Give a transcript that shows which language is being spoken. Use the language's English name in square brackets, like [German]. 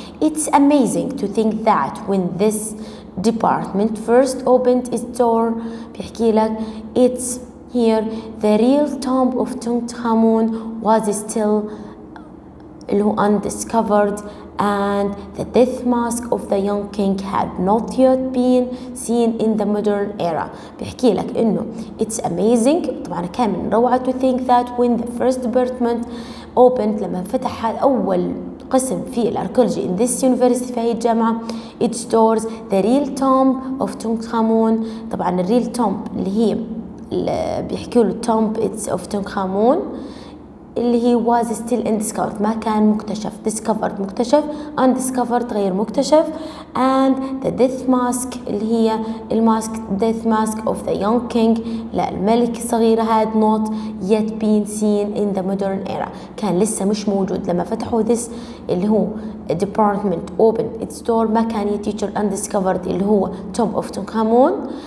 [English] it's amazing to think that when this department first opened its door [Arabic] بيحكي لك [English] it's here the real tomb of Tutankhamun was still undiscovered and the death mask of the young king had not yet been seen in the modern era. [Arabic] بيحكي لك انه [English] it's amazing [Arabic] طبعا كان من روعة [English] to think that when the first department opened [Arabic] لما فتح أول قسم في الاركيولوجي [English] in this university [Arabic] في هاي الجامعة [English] its doors the real tomb of Tutankhamun. [Arabic] طبعا الريل tomb اللي هي بيحكوا له [English] tomb it's of Tutankhamun [Arabic] اللي هي [English] was still undiscovered [Arabic] ما كان مكتشف. discovered مكتشف undiscovered غير مكتشف. [English] and the death mask [Arabic] اللي هي الماسك [English] death mask of the young king [Arabic] للملك الصغير [English] had not yet been seen in the modern era [Arabic] كان لسه مش موجود لما فتحوا [English] this اللي هو department opened its door [Arabic] ما كان يتيجر [English] undiscovered اللي هو tomb of Tutankhamun.